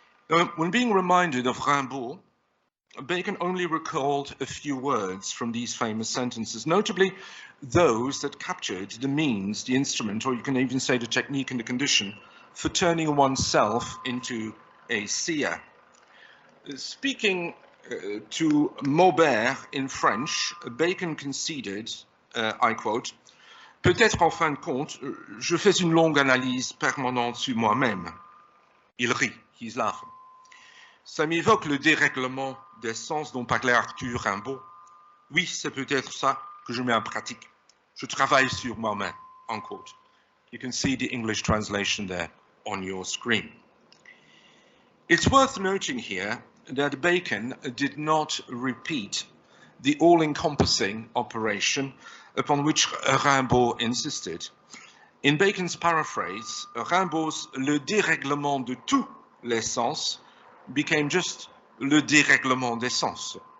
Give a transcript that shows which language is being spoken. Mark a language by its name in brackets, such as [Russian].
[English] Now, when being reminded of Rimbaud, Bacon only recalled a few words from these famous sentences, notably those that captured the means, the instrument, or you can even say the technique and the condition for turning oneself into a seer. Speaking to Maubert in French, Bacon conceded, I quote, [French] "Peut-être en fin de compte, je fais une longue analyse permanente sur moi-même." Il rit, [English] he's laughing. [French] "Ça m'évoque le dérèglement des sens dont parlait Arthur Rimbaud. Oui, c'est peut-être ça que je mets en pratique. Je travaille sur moi-même," unquote. [English] You can see the English translation there on your screen. It's worth noting here that Bacon did not repeat the all-encompassing operation upon which Rimbaud insisted. In Bacon's paraphrase, Rimbaud's [French] le dérèglement de tous les sens [English] became just [French] le dérèglement des sens.